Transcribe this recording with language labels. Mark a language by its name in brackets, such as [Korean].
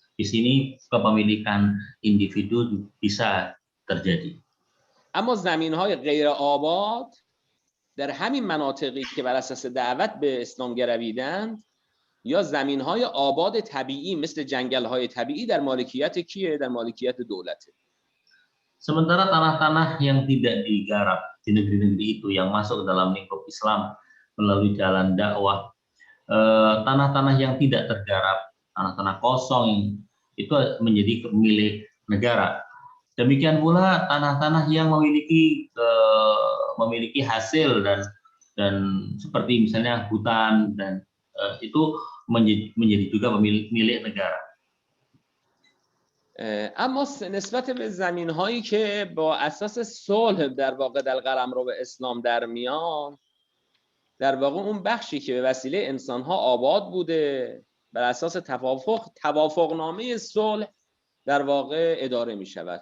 [Indonesian] Di sini kepemilikan individu bisa terjadi. [Persian] اما زمین‌های غیر آباد در همین مناطقی که بر اساس دعوت به اسلام گرویدند یا زمین‌های آباد طبیعی مثل جنگل‌های طبیعی در مالکیت کیه؟ در مالکیت دولته. [Indonesian] Sementara tanah-tanah yang tidak digarap di negeri-negeri itu yang masuk ke dalam lingkup Islam melalui jalan dakwah, tanah-tanah yang tidak tergarap, tanah-tanah kosong itu menjadi milik negara. Demikian pula tanah-tanah yang memiliki hasil dan seperti misalnya hutan dan itu menjadi juga milik negara. [Persian] اما نسبت به زمین هایی که با اساس صلح در واقع در قلمرو اسلام در میان در واقع اون بخشی که به وسیله انسان‌ها آباد بوده بر اساس توافقنامه صلح در واقع اداره می شود.